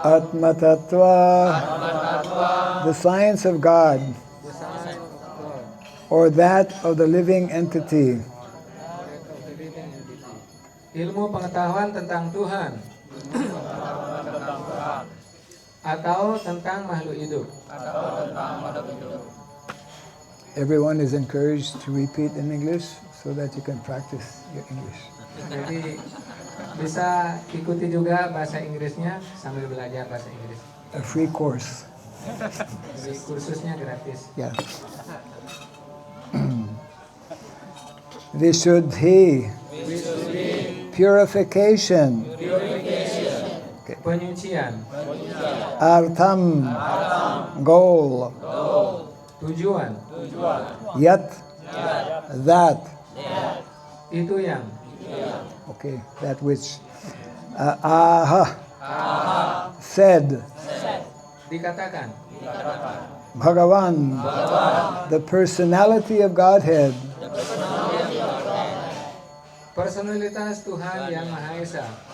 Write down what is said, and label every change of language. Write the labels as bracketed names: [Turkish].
[English] Atma Tattva, the science of God, or that of the living entity. [Indonesian] Ilmu pengetahuan tentang Tuhan atau tentang makhluk hidup. [English] Everyone is encouraged to repeat in English so that you can practice your English. [Indonesian] Jadi bisa ikuti juga bahasa Inggrisnya sambil belajar bahasa Inggris. [English] A free course. [Indonesian] Jadi kursusnya gratis. Yeah. [English] Vishuddhi, purification. [Indonesian] Penyucian, [English] Artham, goal. [Indonesian] tujuan, [English] Yat, that. [Indonesian] itu yang. [English] Okay, that which. Aha, said. [Indonesian] Dikatakan. [English] Bhagavan, the personality of Godhead. [Indonesian] Personalitas Tuhan yang Maha Esa.